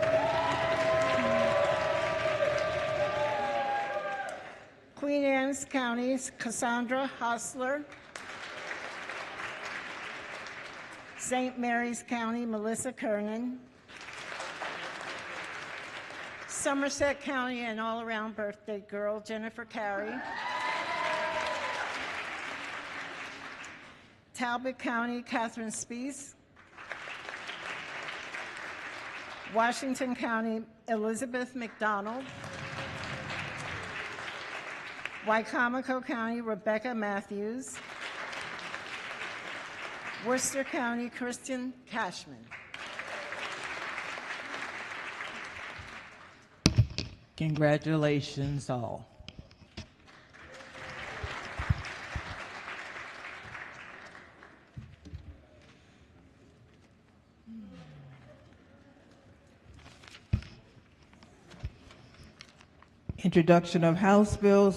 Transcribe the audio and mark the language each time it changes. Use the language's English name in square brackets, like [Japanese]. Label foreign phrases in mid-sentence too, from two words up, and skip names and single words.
[English] Queen Anne's County, Cassandra Hostler. St. Mary's County, Melissa Kernan. Somerset County, an all-around birthday girl, Jennifer Carey. Talbot County, Catherine Spees. Washington County, Elizabeth McDonald. Wycomico County, Rebecca Matthews. Worcester County, Kristen Cashman. Congratulations all. Introduction of House bills.